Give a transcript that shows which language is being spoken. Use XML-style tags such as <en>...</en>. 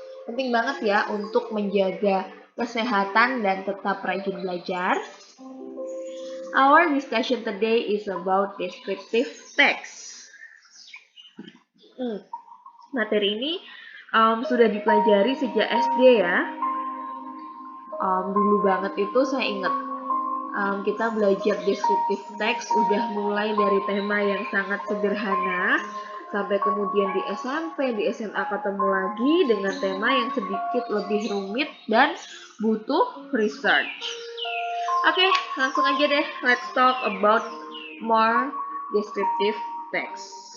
<id>Penting banget ya untuk menjaga kesehatan dan tetap rajin belajar.</id> <en>Our discussion today is about descriptive text.</en> <id>Materi ini sudah dipelajari sejak SD ya. Dulu banget itu saya ingat kita belajar descriptive text udah mulai dari tema yang sangat sederhana sampai kemudian di SMP, di SMA ketemu lagi dengan tema yang sedikit lebih rumit dan butuh research. Oke, langsung aja deh.</id> <en>Let's talk about more descriptive text.</en>